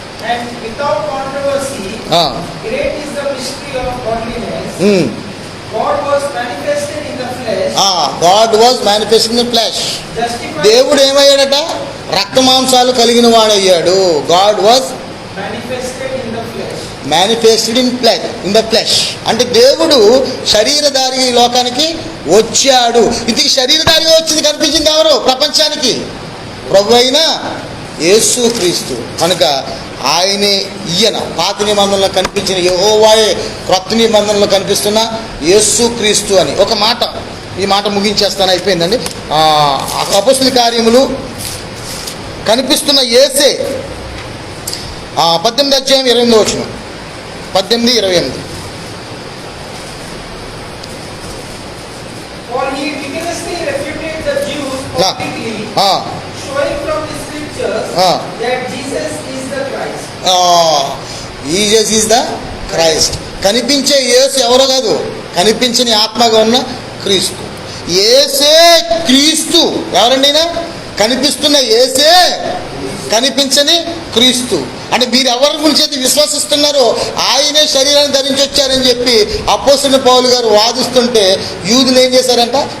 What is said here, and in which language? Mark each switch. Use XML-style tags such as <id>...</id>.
<en>And without controversy, great is the mystery of godliness. God was manifested in the flesh. God was manifested in the flesh.</en> <te>దేవుడు ఏమయ్యాడట? రక్తమాంసాలు కలిగిన వాడయ్యాడు.</te> <en>God was manifested in the flesh. manifested in the flesh</en> <te>అంటే దేవుడు శరీరధారి ఈ లోకానికి వచ్చాడు. ఇది శరీరధారిగా వచ్చింది కనిపించింది ఎవరు ప్రపంచానికి? ప్రభు అయిన యేసు క్రీస్తు. కనుక ఆయనే ఈయన పాత నిబంధనలో కనిపించిన యెహోవాయే క్రొత్త నిబంధనలో కనిపిస్తున్న యేసు క్రీస్తు అని. ఒక మాట, ఈ మాట ముగించేస్తాను, అయిపోయిందండి. అపొస్తలుల కార్యములు కనిపిస్తున్న యేసే 18వ అధ్యాయం 28వ వచనం. 18:28.</te> <en>For he vigorously refuted the Jews publicly, showing from the scriptures that Jesus is the Christ. Jesus is the Christ.</en> <te>కనిపించే యేసు ఎవరో కాదు, కనిపించని ఆత్మగా ఉన్న క్రీస్తు. యేసే క్రీస్తు. ఎవరండి? కనిపిస్తున్న యేసే, కనిపించని క్రీస్తు. అంటే మీరు ఎవరి గురించి అయితే విశ్వసిస్తున్నారో ఆయనే శరీరాన్ని ధరించి వచ్చారని చెప్పి అపోస్తలుడైన పౌలు గారు వాదిస్తుంటే యూదులు ఏం చేశారంట?</te>